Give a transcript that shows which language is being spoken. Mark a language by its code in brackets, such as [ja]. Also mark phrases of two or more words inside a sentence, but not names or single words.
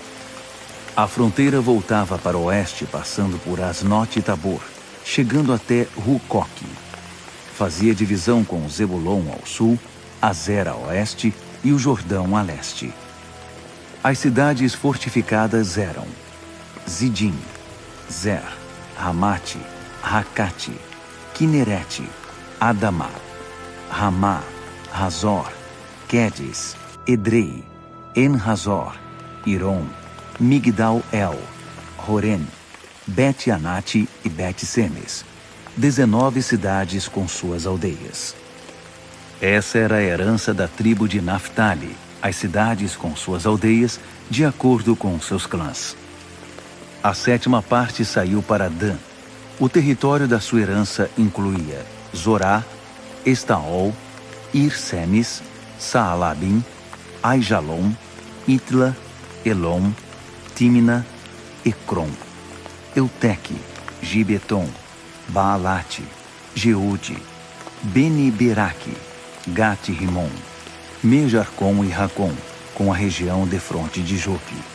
[pt] A fronteira voltava para o oeste, passando por Asnote e Tabor, chegando até Rucoque. Fazia divisão com Zebulon ao sul, Azer a oeste e o Jordão a leste. As cidades fortificadas eram Zidim, Zer, Ramate, Racate, Quinerete, Adamá, Ramá, Razor, Quedes, Edrei, En-Razor, Iron, Migdal-El, Horem, Bet-Anate e Bet-Semes, 19 cidades com suas aldeias. Essa era a herança da tribo de Naftali, as cidades com suas aldeias, de acordo com seus clãs. A sétima parte saiu para Dan. O território da sua herança incluía Zorá, Estaol, Ir-Semes, Saalabim, Aijalon, Itla, Elom, Tímina, Ecrom, Euteque, Gibeton, Baalate, Jeude, Beni-Beraque, Gat-Rimon, Mejarcom e Racom, com a região defronte de Jope.